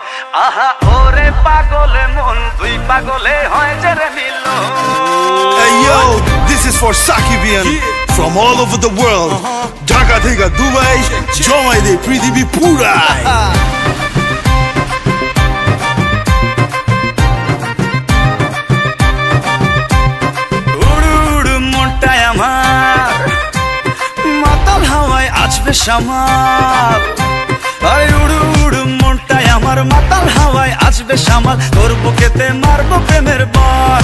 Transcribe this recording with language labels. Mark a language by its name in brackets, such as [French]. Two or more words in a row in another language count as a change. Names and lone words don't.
[Bangla] আহা ওরে পাগলে মন দুই পাগলে হয় যে রে মিলন। [English] Hey yo, this is for Sakibian from all over the world. [Bangla] ঢাকা থেকে দুবাই, জমাই দে পৃথিবী পুরাই. মাতাল হাওয়ায় আসবে সামাল, আরে উড়ু উড়ু মনটাই আমার মাতাল হাওয়ায় আসবে সামাল, তোর বুকেতে মারবো প্রেমের বল।